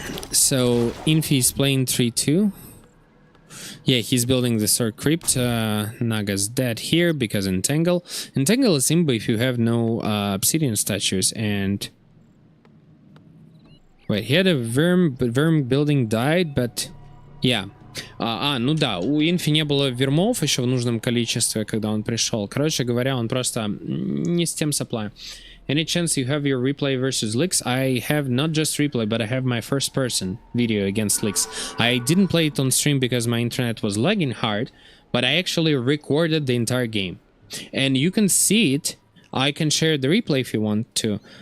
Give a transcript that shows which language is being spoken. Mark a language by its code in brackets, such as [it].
[en] So Infi's playing 3-2. Yeah, he's building the Sword Crypt. Naga's dead here because Entangle. Entangle is Imba if you have no obsidian statues and. Wait, he had a Worm, but Worm building died, but... Yeah. [ru] Ну да, у Инфи не было вермов еще в нужном количестве, когда он пришел. Короче говоря, он просто не с тем supply. [en] Any chance you have your replay versus Licks? I have not just replay, but I have my first person video against Licks. I didn't play it on stream because my internet was lagging hard, but I actually recorded the entire game. And you can see it. I can share the replay if you want to.